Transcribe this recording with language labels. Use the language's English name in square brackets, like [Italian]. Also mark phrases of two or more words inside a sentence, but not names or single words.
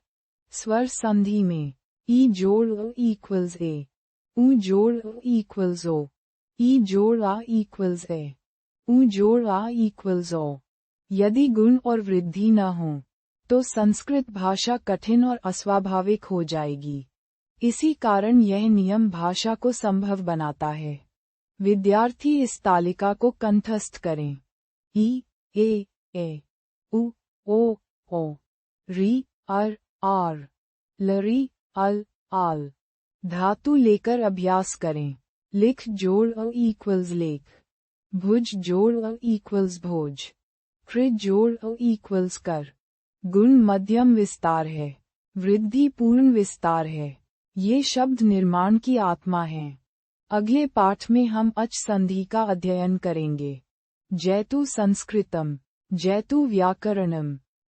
[Hindi] स्वर संधि में ई जोड़ अ इक्वल्स ए, उ जोड़ अ इक्वल्स ओ, ई जोड़ आ इक्वल्स ए, उ जोड़ आ इक्वल्स ओ। यदि गुण और वृद्धि न हो, तो संस्कृत भाषा कठिन और अस्वाभाविक हो जाएगी। इसी कारण यह नियम भाषा को संभव बनाता है। विद्यार्थी इस तालिका को कंठस्थ करें। ई, ए, उ, ओ, री, अर, आर, लरी, अल, आल। धातु लेकर अभ्यास करें। लिख जोड़ अ इक्वल्स लेख, भुज जोड़ अ इक्वल्स भोज, कृ जोड़ अ इक्वल्स कर। गुण मध्यम विस्तार है, वृद्धि पूर्ण विस्तार है। ये शब्द निर्माण की आत्मा हैं। अगले पाठ में हम अच संधि का अध्ययन करेंगे। [Sanskrit] जयतु संस्कृतम, जयतु व्याकरणम।